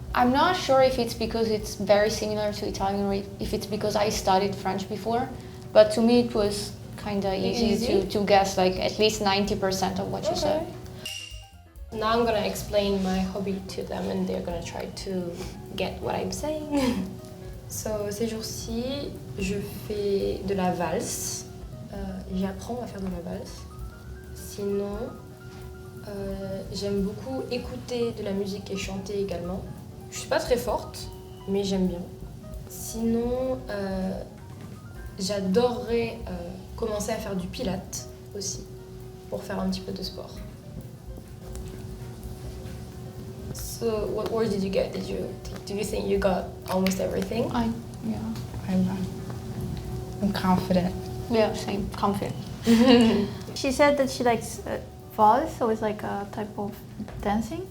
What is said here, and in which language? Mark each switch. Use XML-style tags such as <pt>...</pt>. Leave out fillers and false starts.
<en>I'm not sure if it's because it's very similar to Italian or if it's because I studied French before, but to me it was kind of easy to guess like at least 90% of what you said. Now I'm gonna explain my hobby to them and they're gonna try to get what I'm saying.</en> <fr>So ces jours-ci, je fais de la valse. J'apprends à faire de la valse. Sinon, j'aime beaucoup écouter de la musique et chanter également. Je suis pas très forte, mais j'aime bien. Sinon, j'adorerais commencer à faire du pilates aussi, pour faire un petit peu de sport.</fr> <en>So, what words did you get? Do you think you got almost everything? I'm confident. Yeah, same, confident. She said that she likes valse, so it's like a type of dancing.</en>